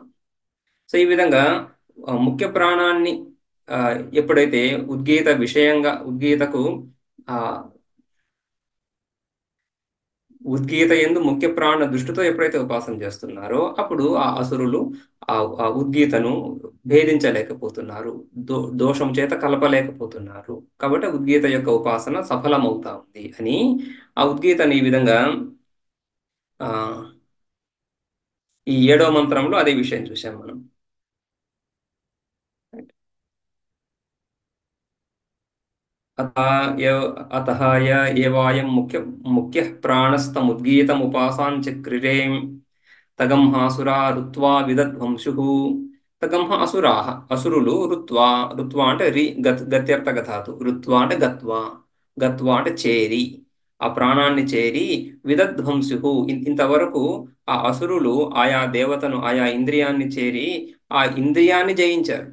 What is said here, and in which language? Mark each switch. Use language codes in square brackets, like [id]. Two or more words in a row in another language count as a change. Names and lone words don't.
[te] సో ఈ విధంగా ముఖ్య ప్రాణాన్ని ఆ, ఎప్పుడైతే ఉద్గీత విషయంగా ఆ ఉద్గీత యందు ముఖ్య ప్రాణ దృష్టితో ఎప్పుడైతే ఉపాసన చేస్తున్నారో అప్పుడు ఆ అసురులు ఆ ఉద్గీతను భేదించలేకపోతున్నారు. దోషం చేత కలపలేకపోతున్నారు. కాబట్టి ఉద్గీత యొక్క ఉపాసన సఫలమవుతా ఉంది అని ఆ ఉద్గీతని ఈ విధంగా ఆ ఈ 7వ మంత్రంలో అదే విషయం చూశాం మనం. [sa] अतः अतः य एवायं मुख्यः प्राणस्तमुद्गीतमुपासाञ्चक्रिरे तगंहासुरा ऋत्वा विदध्वंसुः. तगंह असुराह [te] అసురులు రుత్వా అంటే గత్యర్థక ధాతు, రుత్వా అంటే గత్వా, గత్వా అంటే చేరి, ఆ ప్రాణాన్ని చేరి విదధ్వంసుః ఇంతవరకు ఆ అసురులు ఆయా దేవతను ఆయా ఇంద్రియాన్ని చేరి ఆ ఇంద్రియాన్ని జయించారు.